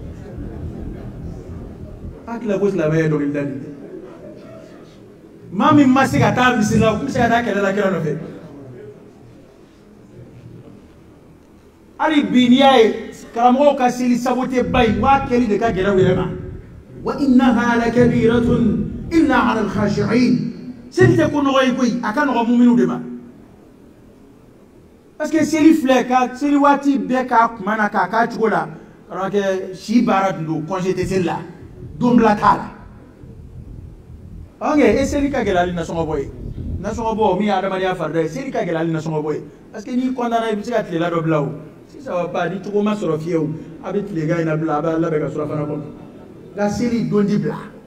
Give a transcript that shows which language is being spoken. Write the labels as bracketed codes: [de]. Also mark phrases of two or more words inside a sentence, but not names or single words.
[bm] a tila ko silamɛ ye dɔnkilida de maa min ma se ka taa misiri la o tun bɛ se ka taa kɛlɛ la kira nɔfɛ hali bi n'i y'a ye karamɔgɔw ka seli sago tɛ ba ye wa kɛli de ka gɛlɛn u yɛrɛ ma wa [ar] وإنها لكبيرة إلا على الخاشعين [bm] seli tɛ ko nɔgɔ ye koyi a ka nɔgɔ muminw de ma [fr] parce que [bm] seli filɛ ka seli waati bɛɛ k'a kuma na k'a k'a cogo la karamɔgɔkɛ si baara tun don congé tɛ seli la don bila t'a la ok e seli ka gɛlɛn hali nasɔngɔ bɔ ye nasɔngɔ bɔ min ye adamadenya farida ye seli ka gɛlɛn hali nasɔngɔ bɔ ye [fr] parce que [bm] n'i kɔntanna i bɛ se ka tilela dɔ bila o sisan wa pa ni cogo ma sɔrɔ fiyewu a bɛ tilegan in na bila a b'a labɛn ka surafana kɔnɔ nka seli don di bila